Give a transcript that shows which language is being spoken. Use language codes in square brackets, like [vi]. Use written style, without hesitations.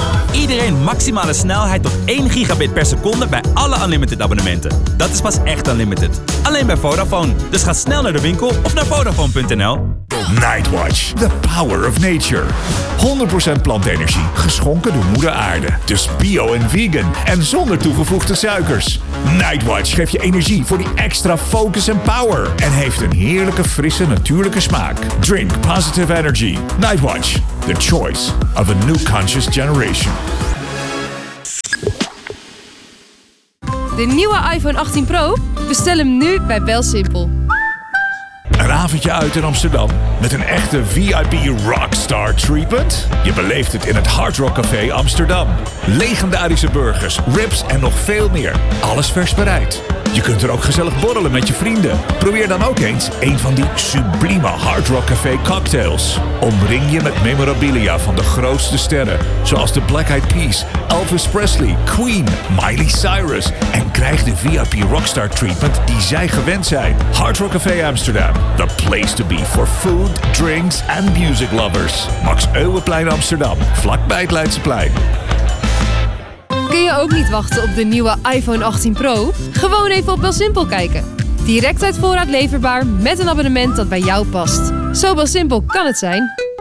[nl] iedereen maximale snelheid tot 1 gigabit per seconde bij alle unlimited abonnementen. Dat is pas echt unlimited. Alleen bij Vodafone. Dus ga snel naar de winkel of naar Vodafone.nl. [en] Nightwatch, the power of nature. [nl] 100% plantenergie, geschonken door moeder aarde. Dus bio en vegan en zonder toegevoegde suikers. Nightwatch geeft je energie voor die extra focus en power. En heeft een heerlijke, frisse, natuurlijke smaak. [en] Drink positive energy. Nightwatch, the choice of a new conscious generation. [nl] De nieuwe iPhone 18 Pro? Bestel hem nu bij Belsimpel. Een avondje uit in Amsterdam met een echte [en] VIP rockstar treatment? [nl] Je beleeft het in het Hard Rock Café Amsterdam. Legendarische burgers, ribs en nog veel meer. Alles vers bereid. Je kunt er ook gezellig borrelen met je vrienden. Probeer dan ook eens een van die sublieme Hard Rock Café cocktails. Omring je met memorabilia van de grootste sterren. Zoals de Black Eyed Peas, Elvis Presley, Queen, Miley Cyrus. En krijg de [en] VIP rockstar treatment [nl] die zij gewend zijn. Hard Rock Café Amsterdam. [en] The place to be for food, drinks and music lovers. [nl] Max Euweplein Amsterdam, vlakbij het Leidseplein. Kun je ook niet wachten op de nieuwe iPhone 18 Pro? Gewoon even op Belsimpel kijken. Direct uit voorraad leverbaar met een abonnement dat bij jou past. Zo Belsimpel kan het zijn.